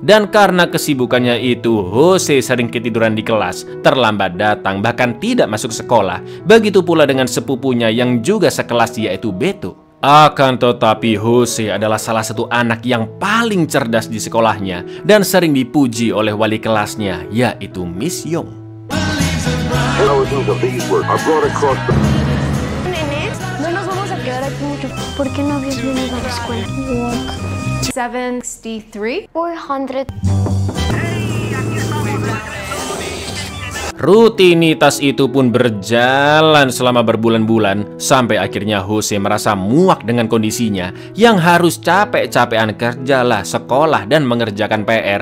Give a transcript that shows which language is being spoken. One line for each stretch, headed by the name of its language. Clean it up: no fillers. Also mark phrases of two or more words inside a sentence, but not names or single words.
Indonesian: Dan karena kesibukannya itu, Jose sering ketiduran di kelas, terlambat datang, bahkan tidak masuk sekolah. Begitu pula dengan sepupunya yang juga sekelas, yaitu Beto. Akan tetapi Jose adalah salah satu anak yang paling cerdas di sekolahnya dan sering dipuji oleh wali kelasnya, yaitu Miss Young.
English: Thousands of these were brought across the...
Spanish: No nos vamos a quedar aquí mucho. ¿Por qué no habías venido a la escuela?
English: Walk. 763. 400.
Indonesian: Rutinitas itu pun berjalan selama berbulan-bulan, sampai akhirnya Jose merasa muak dengan kondisinya yang harus capek-capekan kerjalah, sekolah, dan mengerjakan PR.